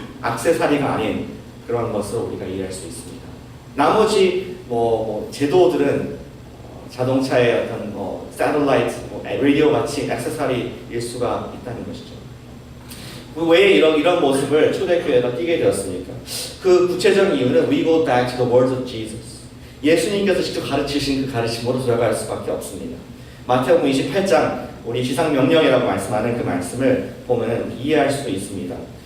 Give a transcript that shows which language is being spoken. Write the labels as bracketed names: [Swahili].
[Korean] 액세서리가 아닌 그런 것을 우리가 이해할 수 있습니다. 나머지 제도들은 자동차의 어떤 새틀라이트, 라디오 같이 액세서리일 수가 있다는 것이죠. 왜 이런 모습을 초대교회가 띄게 되었습니까? 그 구체적인 이유는 [English] We go back to the words of Jesus. [Korean] 예수님께서 직접 가르치신 그 가르침으로 돌아갈 수밖에 없습니다. 마태복음 28장 우리 지상명령이라고 말씀하는 그 말씀을 보면 이해할 수도 있습니다.